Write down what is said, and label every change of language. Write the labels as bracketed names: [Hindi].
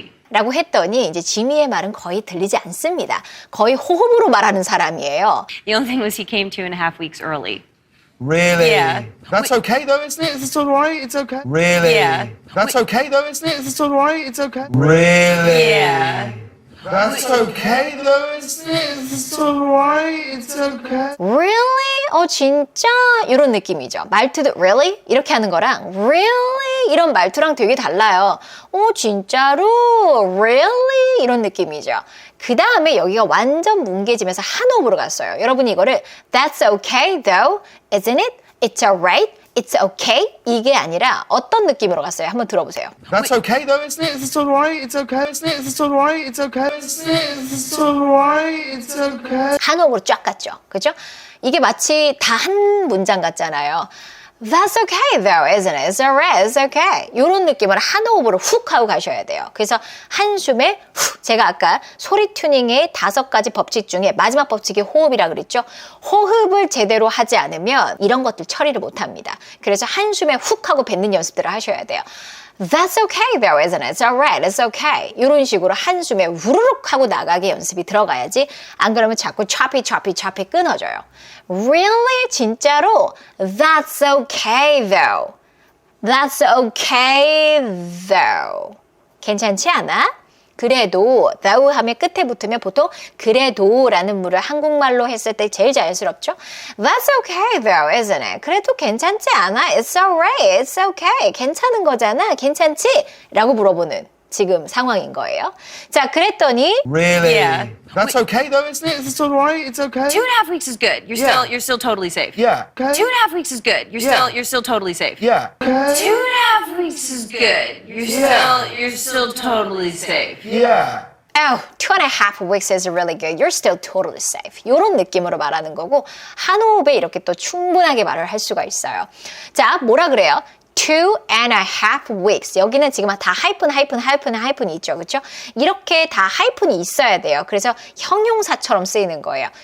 [Korean] 라고 했더니 이제 지미의 말은 거의 들리지 않습니다. 거의 호흡으로 말하는 사람이에요. [English] The only thing was he came 2.5 weeks early. Really? Yeah. That's okay though, isn't it? It's all right. It's okay. Really? Yeah. That's okay though, isn't it? It's all right. It's okay. Really? Yeah. That's okay though, isn't it? It's all right. It's okay. [Korean] Really? 진짜? 이런 느낌이죠. 말투도 really? 이렇게 하는 거랑 really? 이런 말투랑 되게 달라요. 진짜로? Really? 이런 느낌이죠. 그 다음에 여기가 완전 뭉개지면서 한 호흡으로 갔어요. 여러분 이거를 [English] That's okay though, isn't it? It's alright. It's okay. [Korean] 이게 아니라 어떤 느낌으로 갔어요? 한번 들어보세요. [English] That's okay though, isn't it? It's all right. It's okay. Isn't it? It's all right. It's okay. Isn't it? It's all right. It's okay. [Korean] 한 호흡으로 쫙 갔죠. 그죠? 이게 마치 다 한 문장 같잖아요. [English] That's okay though, isn't it? It's alright, it's okay. [Korean] 이런 느낌으로 한 호흡으로 훅 하고 가셔야 돼요. 그래서 한숨에 훅. 제가 아까 소리 튜닝의 5가지 법칙 중에 마지막 법칙이 호흡이라 그랬죠. 호흡을 제대로 하지 않으면 이런 것들 처리를 못합니다. 그래서 한숨에 훅 하고 뱉는 연습들을 하셔야 돼요. [English] That's okay though, isn't it? It's alright, it's okay. [Korean] 이런 식으로 한숨에 우르륵 하고 나가게 연습이 들어가야지. 안 그러면 자꾸 choppy 끊어져요. [English] Really? [Korean] 진짜로? [English] That's okay though. That's okay though. [Korean] 괜찮지 않아? 그래도 though 하면 끝에 붙으면 보통 그래도라는 물을 한국말로 했을 때 제일 자연스럽죠? [English] That's okay though, isn't it? [Korean] 그래도 괜찮지 않아? [English] It's alright, it's okay. [Korean] 괜찮은 거잖아, 괜찮지? 라고 물어보는 지금 상황인 거예요. 자, 그랬더니 [English] Really? Yeah. That's okay though, isn't it? It's all right. It's okay. 2.5 weeks is good. Yeah. You're still totally safe. Yeah. Okay. 2.5 weeks is good. Yeah. You're still totally safe. Yeah. Okay. 2.5 weeks is good. You're still totally safe. Yeah. 2.5 weeks is really good. You're still totally safe. [Korean] 이런 느낌으로 말하는 거고 한 호흡에 이렇게 또 충분하게 말을 할 수가 있어요. 자, 뭐라 그래요? [English] 2.5 weeks. [Korean] 여기는 지금 다 하이픈이 있죠. 그렇죠? 이렇게 다 하이픈이 있어야 돼요. 그래서 형용사처럼 쓰이는 거예요.